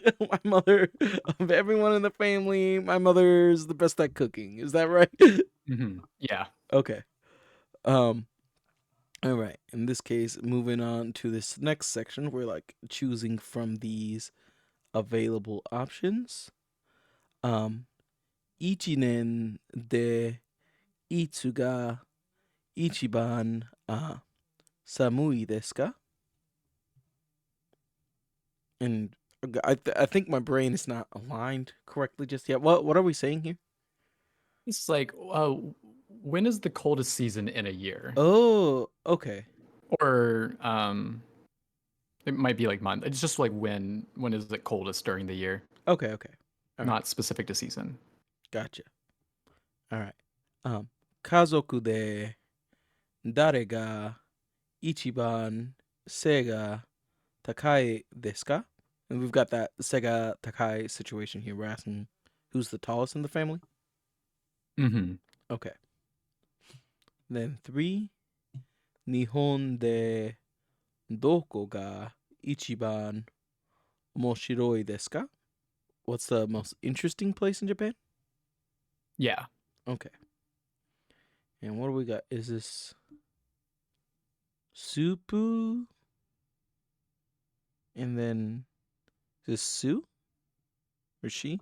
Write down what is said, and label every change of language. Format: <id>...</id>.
<en>My mother, of everyone in the family, my mother's the best at cooking. Is that right? Mm-hmm. Yeah. Okay. Um. All right. In this case, moving on to this next section, we're like choosing from these available options. Um.</en> <ja>一年でいつが一番寒いですか?</ja> <en>And I think my brain is not aligned correctly just yet. What are we saying here? It's like, when is the coldest season in a year? Oh, okay. Or it might be like month. It's just like when is it coldest during the year, Okay. All right. not specific to season. Gotcha. All right.</en> <ja>家族で誰が一番背が高いですか?</ja> <en>And we've got that Sega Takai situation here. We're asking who's the tallest in the family? Mm-hmm. Okay. Then 3.</en> <ja>日本でどこが一番面白いですか?</ja> <en>What's the most interesting place in Japan? Yeah. Okay. And what do we got? Is this Supu? And then is this Su? Or she?</en>